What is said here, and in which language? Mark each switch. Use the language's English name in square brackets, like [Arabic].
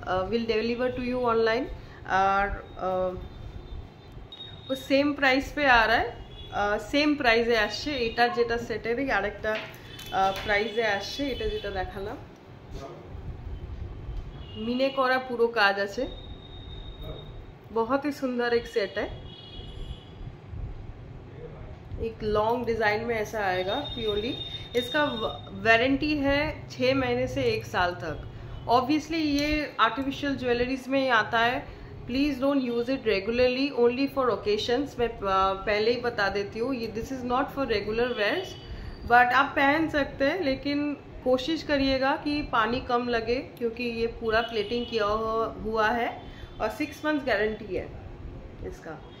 [English] Will deliver to you online. [Hindi] और वो same price पे आ रहा है, [Bangla] सेम प्राइजे आसছে। এটা যেটা সেটেরই আরেকটা প্রাইসে আসছে। এটা যেটা দেখালাম মিনে করা পুরো কাজ আছে, [Hindi] बहुत ही सुंदर एक सेट है। एक लॉन्ग डिजाइन में ऐसा आएगा प्योरली। इसका वारंटी है 6 महीने से 1 साल तक। ऑब्वियसली ये आर्टिफिशियल ज्वेलरीज में ही आता है। [English] Please don't use it regularly, only for occasions. [Hindi] मैं पहले ही बता देती हूँ, ये [English] this is not for regular wears, [Hindi] but आप पहन सकते हैं, लेकिन कोशिश करिएगा कि पानी कम लगे, क्योंकि ये पूरा प्लेटिंग किया हुआ है और 6 मंथ्स गारंटी है इसका।